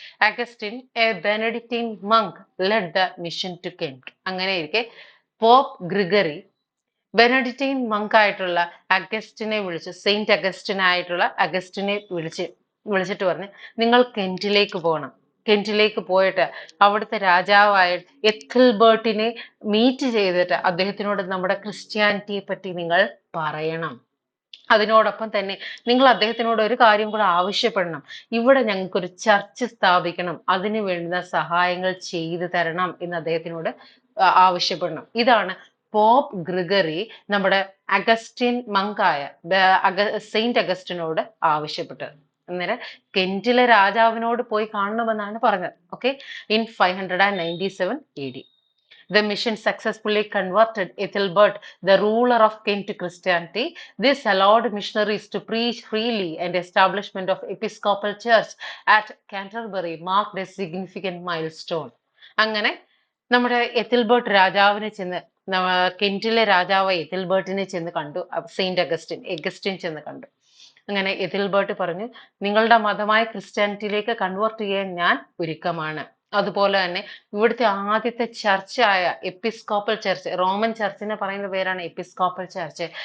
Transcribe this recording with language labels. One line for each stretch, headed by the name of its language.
English: Augustine, a Benedictine monk, led the mission to Kent.
Malayalam: അങ്ങനെയിരിക്കെ pop Gregory Benedictine Munk ആയിട്ടുള്ള അഗസ്റ്റിനെ വിളിച്ച്, Saint Augustine ആയിട്ടുള്ള അഗസ്റ്റിനെ വിളിച്ചിട്ട് പറഞ്ഞു, നിങ്ങൾ കെന്റിലേക്ക് പോകണം. കെന്റിലേക്ക് പോയിട്ട് അവിടുത്തെ രാജാവായ എഥിൽബർട്ടിനെ മീറ്റ് ചെയ്തിട്ട് അദ്ദേഹത്തിനോട് നമ്മുടെ ക്രിസ്ത്യാനിറ്റിയെ പറ്റി നിങ്ങൾ പറയണം. അതിനോടൊപ്പം തന്നെ നിങ്ങൾ അദ്ദേഹത്തിനോട് ഒരു കാര്യം കൂടെ ആവശ്യപ്പെടണം. ഇവിടെ ഞങ്ങൾക്കൊരു ചർച്ച് സ്ഥാപിക്കണം, അതിന് വേണ്ടുന്ന സഹായങ്ങൾ ചെയ്തു തരണം എന്ന് അദ്ദേഹത്തിനോട് ആവശ്യപ്പെടണം. ഇതാണ് പോപ്പ് ഗ്രിഗറി നമ്മുടെ അഗസ്റ്റിൻ മങ്കായ സെയിന്റ് അഗസ്റ്റിനോട് ആവശ്യപ്പെട്ടത്. അന്നേരം കെന്റിലെ രാജാവിനോട് പോയി കാണണമെന്നാണ് പറഞ്ഞത്. Okay, in 597 AD.
English: The mission successfully converted Ethelbert, the ruler of Kent, to Christianity. This allowed missionaries to preach freely, and establishment of Episcopal Church at Canterbury marked a significant milestone.
Malayalam: അങ്ങനെ നമ്മുടെ എത്തിൽബർട്ട് രാജാവിനെ ചെന്ന് കെന്റിലെ രാജാവ് എത്തിൽബർട്ടിനെ ചെന്ന് കണ്ടു. Saint എഗസ്റ്റിൻ ചെന്ന് കണ്ടു. അങ്ങനെ എതിൽബർട്ട് പറഞ്ഞു, നിങ്ങളുടെ മതമായ ക്രിസ്ത്യാനിറ്റിയിലേക്ക് കൺവേർട്ട് ചെയ്യാൻ ഞാൻ ഒരുക്കമാണ്. അതുപോലെ തന്നെ ഇവിടുത്തെ ആദ്യത്തെ ചർച്ചായ എപ്പിസ്കോപ്പൽ ചർച്ച്, റോമൻ ചർച്ചിനെ പറയുന്ന പേരാണ് എപ്പിസ്കോപ്പൽ ചർച്ച്.